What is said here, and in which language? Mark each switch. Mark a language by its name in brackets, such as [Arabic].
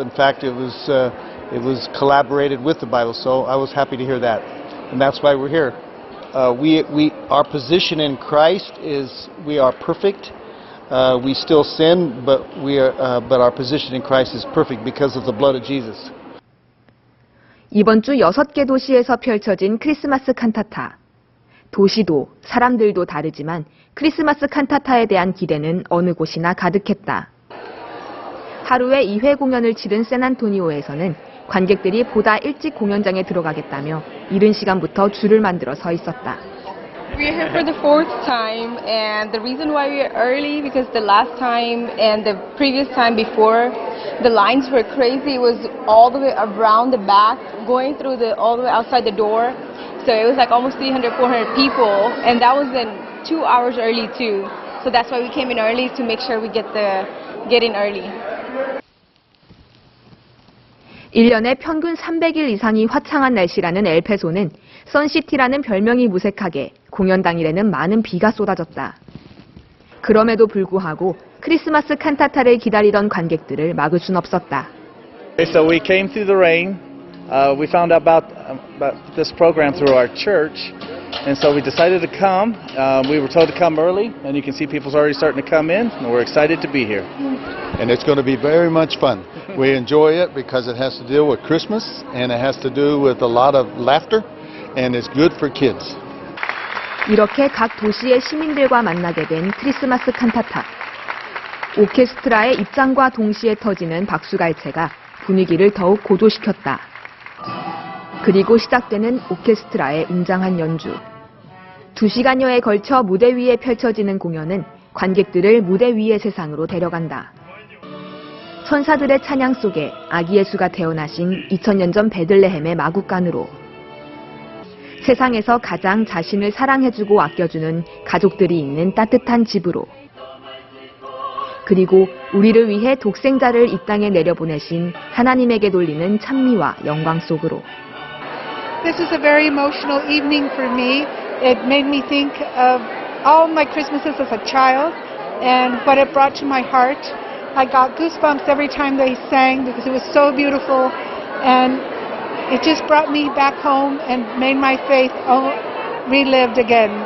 [English] In fact, it was collaborated with the Bible. So I was happy to hear that, and that's why we're here. Our position in Christ is we are perfect. We still sin, but our position in Christ is perfect because of the blood of Jesus. [Korean] 이번 주 6개 도시에서 펼쳐진 크리스마스 칸타타. 도시도 사람들도 다르지만 크리스마스 칸타타에 대한 기대는 어느 곳이나 가득했다. 하루에 2회 공연을 치른 샌안토니오에서는 관객들이 보다 일찍 공연장에 들어가겠다며 이른 시간부터 줄을 만들어 서 있었다. [English] We're here for the 4th time, and the reason why we're early because the last time and the previous time before, the lines were crazy. It was all the way around the back, going through all the way outside the door. So it was like almost 300, 400 people, and that was in 2 hours early too. So that's why we came in early to make sure we get in early. [Korean] 1년에 평균 300일 이상이 화창한 날씨라는 엘페소는 선시티라는 별명이 무색하게 공연 당일에는 많은 비가 쏟아졌다. 그럼에도 불구하고 크리스마스 칸타타를 기다리던 관객들을 막을 순 없었다. [English] So we came through the rain. We found out about this program through our church, and so we decided to come. We were told to come early, and you can see people's already starting to come in, and we're excited to be here. And it's going to be very much fun. We enjoy it because it has to deal with Christmas, and it has to do with a lot of laughter, and it's good for kids. [Korean] 이렇게 각 도시의 시민들과 만나게 된 크리스마스 칸타타. 오케스트라의 입장과 동시에 터지는 박수갈채가 분위기를 더욱 고조시켰다. 그리고 시작되는 오케스트라의 웅장한 연주. 2시간여에 걸쳐 무대 위에 펼쳐지는 공연은 관객들을 무대 위의 세상으로 데려간다. 천사들의 찬양 속에 아기 예수가 태어나신 2000년 전 베들레헴의 마국간으로 세상에서 가장 자신을 사랑해주고 아껴주는 가족들이 있는 따뜻한 집으로 그리고 우리를 위해 독생자를 이 땅에 내려보내신 하나님에게 돌리는 찬미와 영광 속으로. [English] This is a very emotional evening for me. It made me think of all my Christmases as a child and what it brought to my heart. I got goosebumps every time they sang because it was so beautiful, and it just brought me back home and made my faith relived again.